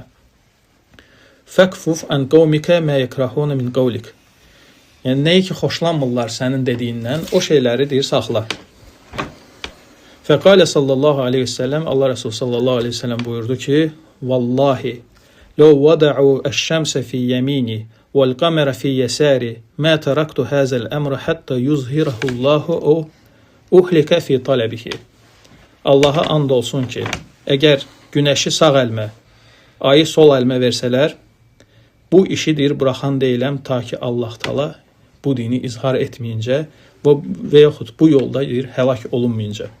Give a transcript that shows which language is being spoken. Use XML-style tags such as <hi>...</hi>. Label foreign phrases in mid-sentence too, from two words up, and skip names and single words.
<ar>فاكفف عن قومك ما يكرهون من قولك.</ar> <az>Yəni nəyi ki xoşlanmırlar sənin dediyindən, o şeyləri deyir saxla.</az> <ar>فقال صلى الله عليه وسلم,</ar> <az>Allah Resulü</az> <ar>صلى الله عليه وسلم</ar> <az>buyurdu ki,</az> <ar>Vallahi, لو وضعوا الشمس في يميني والقمر في يساري ما تركت هذا الأمر حتى يظهره الله أو أهلك في طلبه.</ar> <az>Allaha and olsun ki, əgər günəşi sağ əlimə, ayı sol əlimə versələr, bu işi deyir buraxan deyiləm ta ki Allah Taala bu dini izhar etməyincə və yaxud bu yolda deyir həlak olunmayınca.</az>